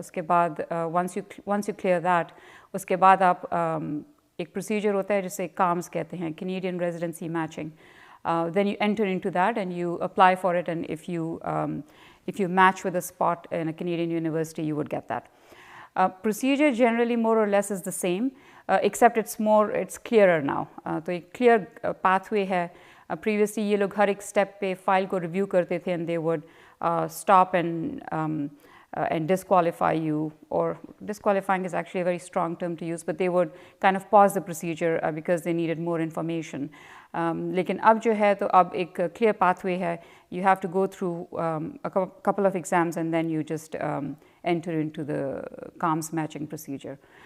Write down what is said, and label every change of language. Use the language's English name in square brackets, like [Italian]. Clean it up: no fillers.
[Hindi] उसके बाद [English] once you clear that, [Hindi] उसके बाद आप एक procedure होता है जिसे CAMS कहते हैं, Canadian Residency Matching. [English] Then you enter into that and you apply for it, and if you match with a spot in a Canadian university, you would get that. Procedure generally more or less is the same, except it's clearer now. [Hindi] तो एक clear pathway है. [English] Previously [Hindi] ये लोग हर एक step पे file को review करते थे, [English] and they would stop and disqualify you, or disqualifying is actually a very strong term to use, but they would kind of pause the procedure because they needed more information. [Hindi] लेकिन अब जो है तो अब एक clear pathway है. [English] You have to go through a couple of exams and then you just enter into the CAMS matching procedure.